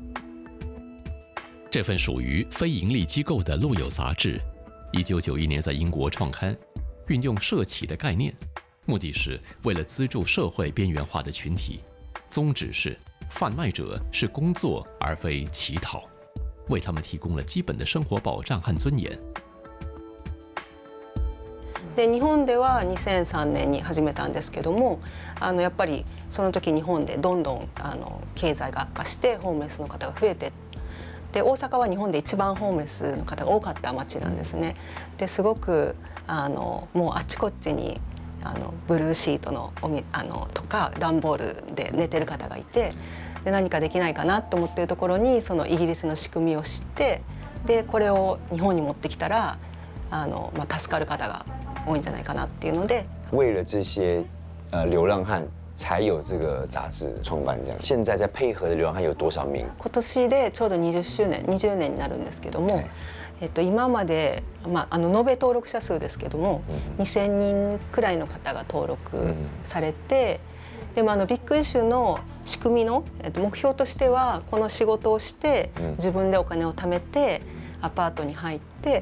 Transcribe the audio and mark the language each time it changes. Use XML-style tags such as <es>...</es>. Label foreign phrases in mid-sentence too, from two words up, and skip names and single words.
<zh>这份属于非营利机构的路友杂志，1991年在英国创刊，运用社企的概念，目的是为了资助社会边缘化的群体，宗旨是贩卖者是工作而非乞讨，为他们提供了基本的生活保障和尊严。</zh> <ja>で日本では2003年に始めたんですけども、やっぱりその時日本でどんどん経済が悪化してホームレスの方が増えて、で大阪は日本で一番ホームレスの方が多かった町なんですね。ですごくもうあちこちにブルーシートのとか段ボールで寝てる方がいて、で何かできないかなと思っているところにそのイギリスの仕組みを知って、でこれを日本に持ってきたら助かる方が多いんじゃないかなっていうので。</ja> <zh>为了这些流浪汉才有这个杂志创办这样。现在在配合的流浪汉有多少名？</zh> <ja>今年でちょうど20年になるんですけども、今まで延べ登録者数ですけども、2000人くらいの方が登録されて、でもビッグイシュの仕組みの目標としてはこの仕事をして自分でお金を貯めてアパートに入って。</ja>